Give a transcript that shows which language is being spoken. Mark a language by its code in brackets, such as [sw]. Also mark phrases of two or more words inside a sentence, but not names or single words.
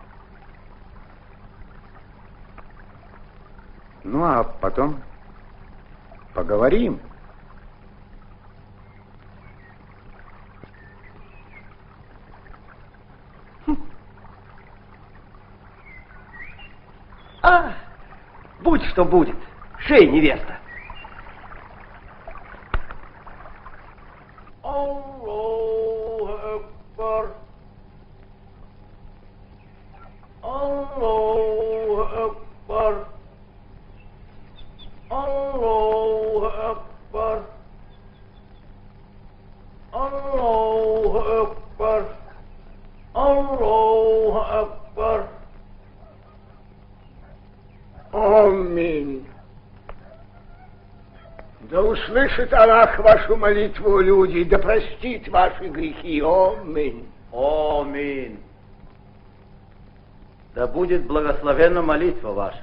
[ru] Ну, а потом поговорим. А, будь что будет. Шей, невеста. [ar] الله أكبر. الله أكبر. الله أكبر. الله أكبر. الله أكبر. [ru] Аминь. Да услышит Аллах вашу молитву, люди, да простит ваши грехи. Аминь. Аминь. Да будет благословенна молитва ваша.